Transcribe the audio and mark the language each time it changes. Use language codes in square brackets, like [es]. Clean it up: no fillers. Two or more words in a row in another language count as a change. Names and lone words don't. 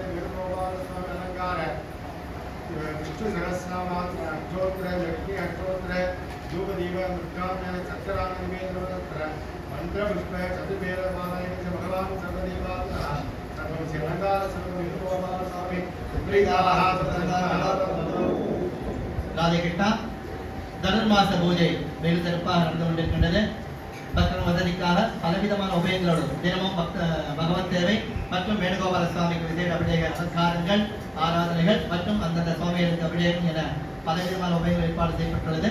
[sa] वेणुगोपाल स्वामी अलंकार विष्णु सहस्रनाम अष्टोत्तर लक्ष्मी अष्टोत्तर धूप दीप दुर्गाम्य सत्यराम निवेदनोत्तर मंत्र पुष्प चतुर्वेद पारायण से भगवान सर्वदेवात्मः सर्वं सिद्धंकार सर्वं वेणुगोपाल स्वामी सुप्रीताः [ta] ராதே கிருஷ்ணா. தனுர்மாச பூஜை வெகு சிறப்பாக நடந்து கொண்டிருக்கின்றது. பக்தர் வசதிக்காக பலவிதமான உபயங்களோடு தினமும் பகவத் சேவை மற்றும் வேணுகோபால சுவாமிக்கு விசேஷ அபிஷேக அலங்காரங்கள், ஆராதனைகள் மற்றும் அந்தந்த சுவாமிகளுக்கு அபிஷேகம் என பலவிதமான உபயங்கள் ஏற்பாடு செய்யப்பட்டுள்ளது.